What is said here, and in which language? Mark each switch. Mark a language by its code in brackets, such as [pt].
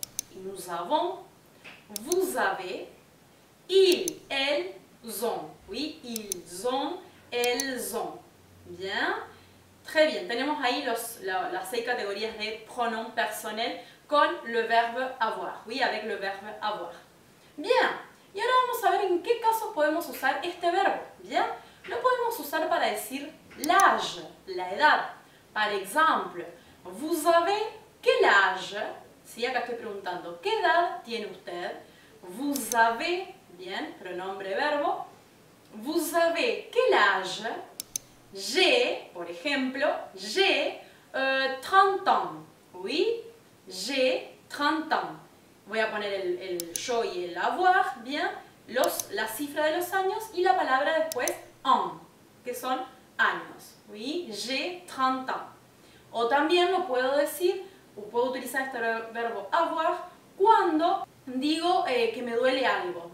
[fr] Y nous avons, vous avez, ils, elles ont. ¿Sí? Ils ont, elles ont. Bien. Très bien. [es] Tenemos ahí las 6 categorías de [fr] pronom personnel [es] con [fr] le verbe avoir. Oui, avec le verbe avoir. [es] Bien. Y ahora vamos a ver en qué casos podemos usar este verbo. Bien. Lo podemos usar para decir l'âge, la edad. [fr] Par exemple, vous avez quel âge? [es] Sí, acá estoy preguntando, ¿qué edad tiene usted? [fr] Vous avez, bien, [es] pronombre verbo. [fr] Vous avez quel âge? J'ai, [es] por ejemplo, [fr] j'ai 30 ans. oui. J'ai 30 ans. [es] Voy a poner el yo y el avoir, bien. La cifra de los años y la palabra después an, que son años, oui. [fr] J'ai 30 ans. [es] O también lo puedo decir, o puedo utilizar este verbo avoir cuando digo que me duele algo.